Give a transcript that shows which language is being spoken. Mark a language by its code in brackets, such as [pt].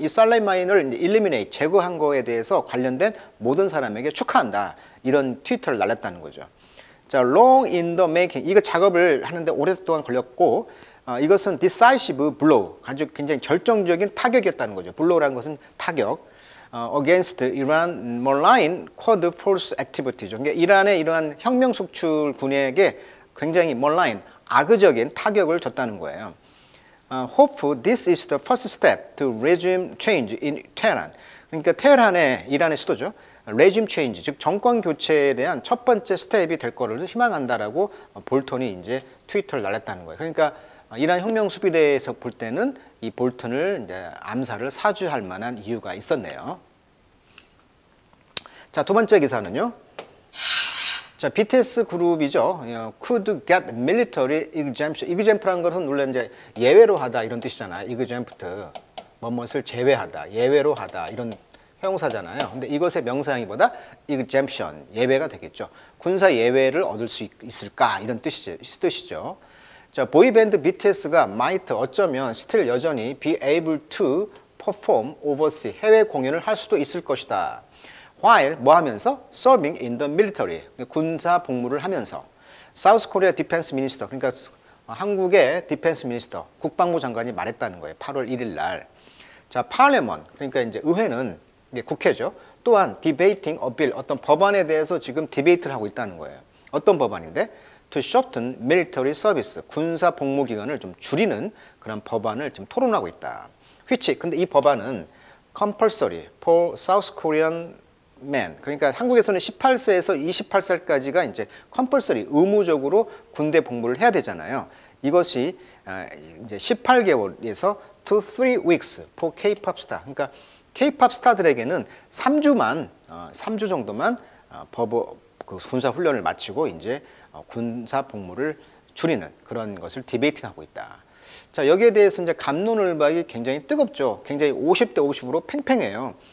[ko] 이 솔레이마니를 이제 eliminate, 제거한 거에 대해서 관련된 모든 사람에게 축하한다. 이런 트위터를 날렸다는 거죠. [en] 자, long in the making. [ko] 이거 작업을 하는데 오랫동안 걸렸고 이것은 [en] decisive blow, [ko] 아주 굉장히 결정적인 타격이었다는 거죠. blow라는 것은 타격. [en] against Iran malign Quds force activity죠. [ko] 그러니까 이란의 이러한 혁명 수출군에게 굉장히 malign, 악의적인 타격을 줬다는 거예요. [en] Hope this is the first step to regime change in Tehran. [ko] 그러니까 테헤란의 이란의 수도죠. [en] regime change, [ko] 즉 정권 교체에 대한 첫 번째 스텝이 될 거를 희망한다라고 볼턴이 이제 트위터를 날렸다는 거예요. 그러니까 이란 혁명 수비대에서 볼 때는 이 볼턴을 이제 암살을 사주할 만한 이유가 있었네요. 자, 두 번째 기사는요. 자, BTS 그룹이죠. [en] Could get military exemption. [ko] exempt라는 것은 물론 이제 예외로 하다 이런 뜻이잖아요. exempt, 뭐뭇을 제외하다, 예외로 하다 이런 형용사잖아요. 근데 이것의 명사형이보다 exemption, 예외가 되겠죠. 군사 예외를 얻을 수 있을까 이런 뜻이죠. 자, 보이밴드 BTS가 might 어쩌면 still 여전히 [en] be able to perform overseas [ko] 해외 공연을 할 수도 있을 것이다. while 뭐 하면서 [en] serving in the military [ko] 군사 복무를 하면서 [en] South Korea Defense Minister [ko] 그러니까 한국의 디펜스 미니스터 국방부 장관이 말했다는 거예요. 8월 1일 날. 자, Parliament 그러니까 이제 의회는 이게 국회죠. 또한 [en] debating a bill [ko] 어떤 법안에 대해서 지금 디베이트를 하고 있다는 거예요. 어떤 법안인데? [en] To shorten military service [ko] 군사 복무 기간을 좀 줄이는 그런 법안을 지금 토론하고 있다. which 근데 이 법안은 [en] compulsory for South Korean men [ko] 그러니까 한국에서는 18세에서 28살까지가 이제 compulsory 의무적으로 군대 복무를 해야 되잖아요. 이것이 이제 18개월에서 [en] to 3 weeks for K-pop star. [ko] 그러니까 K-pop 스타들에게는 3주 정도만 그 군사 훈련을 마치고 이제 군사 복무를 줄이는 그런 것을 디베이팅하고 있다. 자, 여기에 대해서 이제 갑론을박이 굉장히 뜨겁죠. 굉장히 50대 50으로 팽팽해요.